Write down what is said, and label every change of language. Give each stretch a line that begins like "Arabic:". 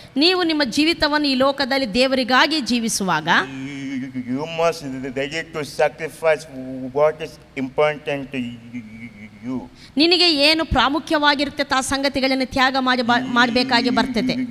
Kannada: ನೀವು ನಿಮ್ಮ ಜೀವಿತವನ್ನು ಈ ಲೋಕದಲ್ಲಿ ದೇವರಿಗಾಗಿ ಜೀವಿಸುವಾಗ
English: you must ready to sacrifice what is important to you.
Kannada: ನಿನಗೆ ಏನು ಪ್ರಾಮುಖ್ಯವಾಗಿರುತ್ತೆ ಆ ಸಂಗತಿಗಳನ್ನು ತ್ಯಾಗ ಮಾಡಬೇಕಾಗಿ ಬರ್ತದೆ.